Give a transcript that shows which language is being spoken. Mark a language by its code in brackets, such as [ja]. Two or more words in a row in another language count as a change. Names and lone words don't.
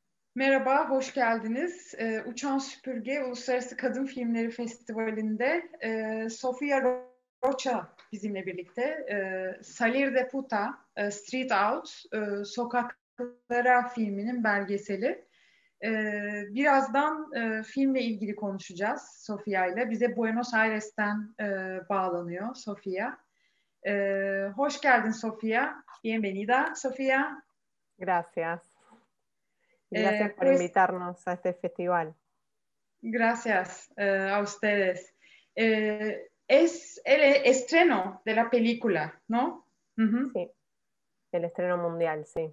[tr] Merhaba, hoş geldiniz. Uçan Süpürge Uluslararası Kadın Filmleri Festivali'nde Sofia Rocha bizimle birlikte. Salir de Puta, Street Out, Sokaklara filminin belgeseli. Birazdan filmle ilgili konuşacağız Sofia ile. Bize Buenos Aires'ten bağlanıyor Sofia. Hoş geldin Sofia. [es] Bienvenida, Sofia. Gracias. Y gracias por Pues invitarnos a este festival. gracias a ustedes. Es el estreno de la película, ¿no? Ujú, Sí, el estreno mundial, sí.